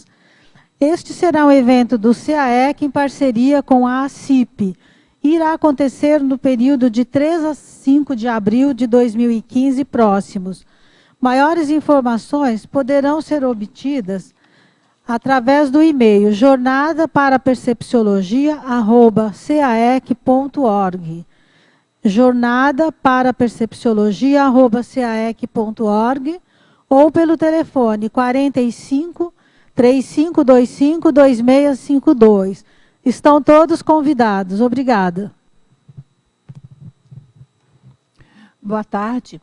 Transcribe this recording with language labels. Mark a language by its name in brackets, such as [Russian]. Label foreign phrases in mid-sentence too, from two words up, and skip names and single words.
[Portuguese] Este será um evento do CAEC em parceria com a ACIP. Irá acontecer no período de 3 a 5 de abril de 2015 próximos. Maiores informações poderão ser obtidas através do e-mail jornadaParaPercepciologia@caec.org. jornadaParaPercepciologia@caec.org ou pelo telefone 45 3525 2652. Estão todos convidados. Obrigada. Boa tarde.